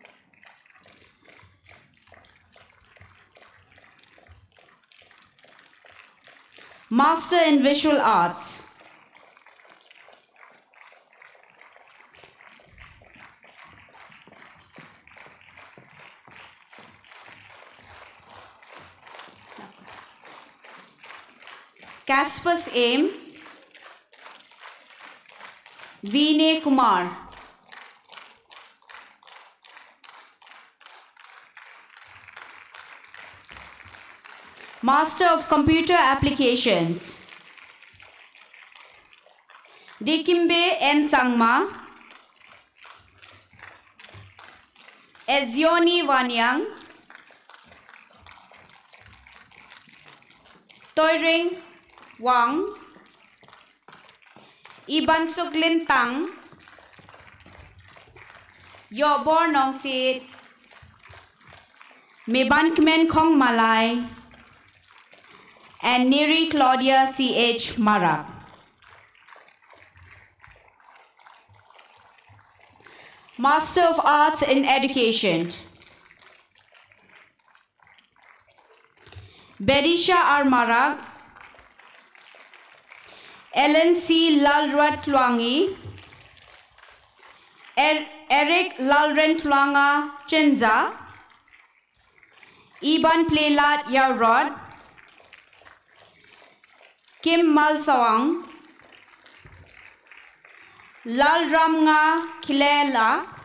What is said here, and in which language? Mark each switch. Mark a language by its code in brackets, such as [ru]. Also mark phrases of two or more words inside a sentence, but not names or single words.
[en] Master in Visual Arts, Caspus Aim, Vinay Kumar. Master of Computer Applications, Dikimbe N. Sangma, Ezioni Wanyang, Toiring Wang, Iban Suklin Tang, Yobor Nongsit, Meban Kmen Kong Malay, and Neri Claudia C.H. Marak. Master of Arts in Education, Berisha R. Marak, Ellen C. Lalrat Tluangi, Eric Lalren Tluanga Chenza, Iban Playlat Yarod, Kim Malsawang, Lalramnga Kilela,